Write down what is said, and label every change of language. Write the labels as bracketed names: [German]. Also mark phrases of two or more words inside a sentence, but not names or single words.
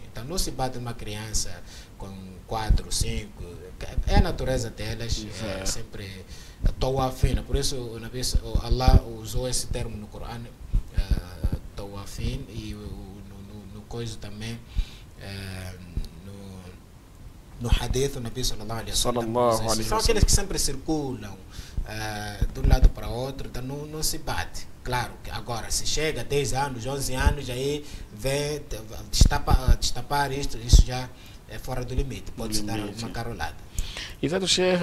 [Portuguese] Então não se bate uma criança com 4, 5, é a natureza delas, é sempre tawafina. Por isso o Nabi, Allah usou esse termo no Corão, tawafin, e no coisa também, no hadith, o Nabi [Arabic] صلى الله عليه وسلم, [Portuguese] são aqueles que sempre circulam de um lado para o outro, então não se bate. Claro que agora, se chega a 10 anos, 11 anos, aí vem destapar isso já é fora do limite, pode-se dar uma carolada. Exato, Sheikh.